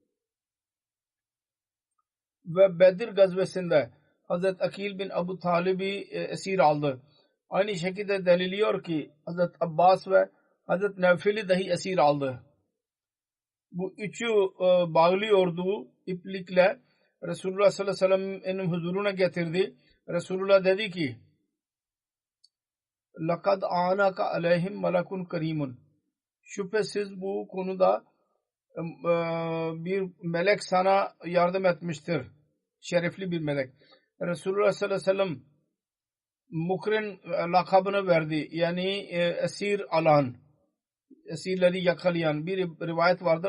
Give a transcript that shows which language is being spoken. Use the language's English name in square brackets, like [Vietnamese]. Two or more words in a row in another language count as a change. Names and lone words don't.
[Turkish] Ve Bedir gazvesinde Hazreti Akil bin Abu Talib'i esir aldı. Aynı şekilde deliliyor ki Hazreti Abbas ve Hazreti Nevfil'i dahi esir aldı. Bu üçü bağlıyordu iplikle. Resulullah [Arabic] صلى الله عليه وسلم'in [Turkish] huzuruna getirdi. Resulullah dedi ki [Arabic] لَقَدْ آنَكَ عَلَيْهِمْ مَلَكٌ كَرِيمٌ [Turkish] Şüphesiz bu konuda bir melek sana yardım etmiştir. Şerefli bir melek. Resulullah [Arabic] صلى الله عليه وسلم [Turkish] Mukrin lakabını verdi. Yani esir alan, esirleri yakalayan bir rivayet vardır.